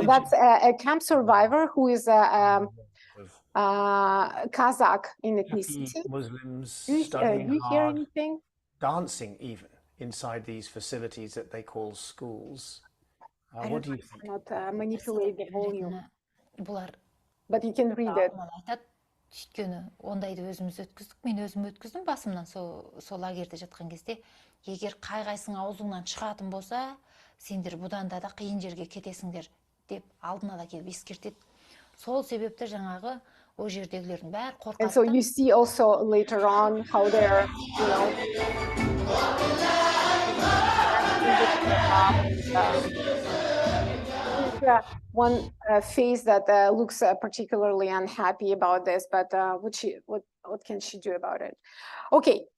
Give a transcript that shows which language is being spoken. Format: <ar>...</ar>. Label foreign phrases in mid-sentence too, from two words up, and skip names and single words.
<en>That's a camp survivor who is a Kazakh in ethnicity. Muslims Do you hear anything? Dancing even inside these facilities that they call schools. What do you think? Not manipulate the volume, but you can read it.</en> <kk>Өйткені ондайды өзіміз өткіздік, мен өзім өткіздім басымнан сол лагерьде жатқан кезде, егер қай-қайсың аузыңнан шығатын болса, сендер бұдан да қиын жерге кетесіңдер деп алдын ала келіп ескертеді. Сол себепті жаңағы о жердегілердің бәрі қорқады.</kk> <en>And so you see also later on how they're, one face that looks particularly unhappy about this, but what can she do about it?</en>